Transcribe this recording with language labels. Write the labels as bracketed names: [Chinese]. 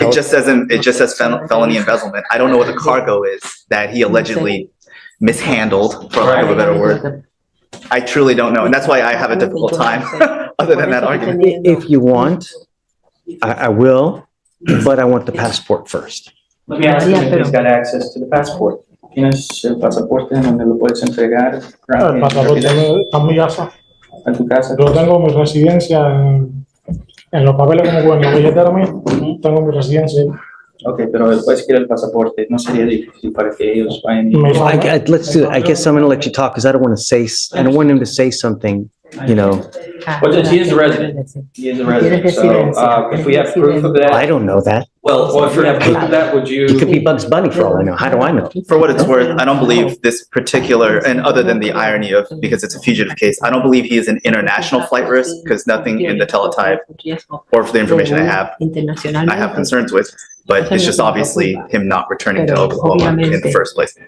[English] It just says felony embezzlement. I don't know what the cargo is that he allegedly mishandled, for lack of a better word. I truly don't know, and that's why I have a difficult time, other than that argument. If you want, I will, but I want the passport first. Let me ask him if he's got access to the passport. [Spanish] ¿Tienes el pasaporte donde lo puedes entregar? El pasaporte está en mi casa. A tu casa. Yo tengo mi residencia en los papeles como en la billetera mía. Tengo mi residencia. Okay, pero después quiere el pasaporte. No sería difícil para que ellos vayan. [English] Let's do it. I guess I'm going to let you talk because I don't want him to say something, Well, he is a resident. He is a resident. So if we have proof of I that, don't know that. well, if we have proof of that, would you? He could be Bugs Bunny for all I know. How do I know? For what it's worth, I don't believe this particular, and other than the irony of, because it's a fugitive case, I don't believe he is an international flight risk because nothing in the teletype or for the information I have concerns with, but it's just obviously him not returning to Oklahoma in the first place.